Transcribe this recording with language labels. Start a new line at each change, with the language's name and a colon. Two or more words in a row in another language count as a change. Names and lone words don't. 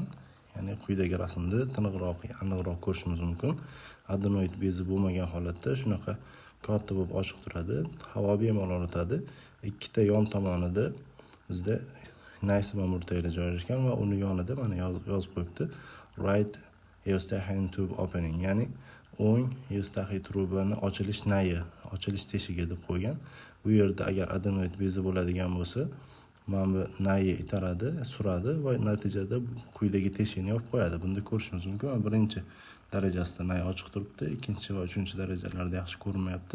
Uzbek: Ya'ni quyidagi rasmda aniqroq ko'rishimiz mumkin. Adenoid bezi bo'lmagan holatda shunaqa katta bo'lib ochiq turadi, havo bemalol o'tadi. Ikkita yon tomonida bizda naysima murtaylar joylashgan va uni yonida mana yozib qo'yibdi.
English: Right eustachian tube opening,
Uzbek: ya'ni o'ng eustachiy trubani ochilish teshigi deb qo'ygan. Bu yerda agar adenoid bezi bo'ladigan bo'lsa, mana bu nayi itaradi, suradi va natijada quyidagi teshikni yopib qo'yadi. Bunda ko'rishimiz mumkin, birinchi darajasida nay ochiq turibdi, ikkinchi va uchinchi darajalarda yaxshi ko'rinmayapti.